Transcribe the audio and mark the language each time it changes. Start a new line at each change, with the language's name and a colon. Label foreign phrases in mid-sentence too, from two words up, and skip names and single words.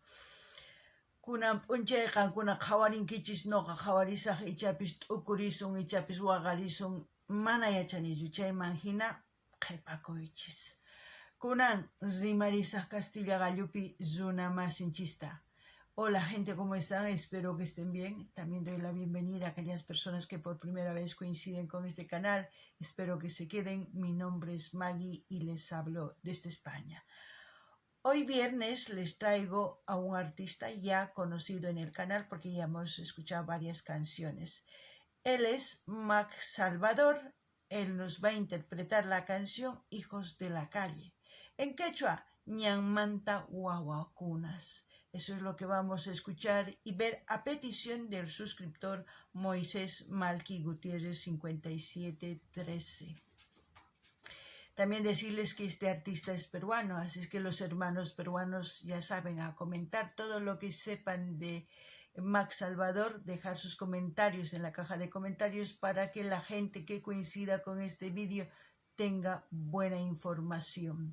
Quechua: Kunan p'unchay qankuna qhawarinkichis noqa qhawarisaq ichapis t'ukurisun, ichapis waqarisun, mana yachanichu chayman hina qhipakuychis. Kunan rimarisaq Castilla Gallupi runa masinchista.
Spanish: Hola gente, ¿cómo están? Espero que estén bien. También doy la bienvenida a aquellas personas que por primera vez coinciden con este canal. Espero que se queden. Mi nombre es Magui y les hablo desde España. Hoy viernes les traigo a un artista ya conocido en el canal porque ya hemos escuchado varias canciones. Él es Max Salvador. Él nos va a interpretar la canción Hijos de la Calle. En quechua,
Quechua: ñanmanta wawakunas.
Spanish: Eso es lo que vamos a escuchar y ver a petición del suscriptor Moisés Malqui Gutiérrez 5713. También decirles que este artista es peruano, así es que los hermanos peruanos ya saben, a comentar todo lo que sepan de Max Salvador, dejar sus comentarios en la caja de comentarios para que la gente que coincida con este vídeo tenga buena información.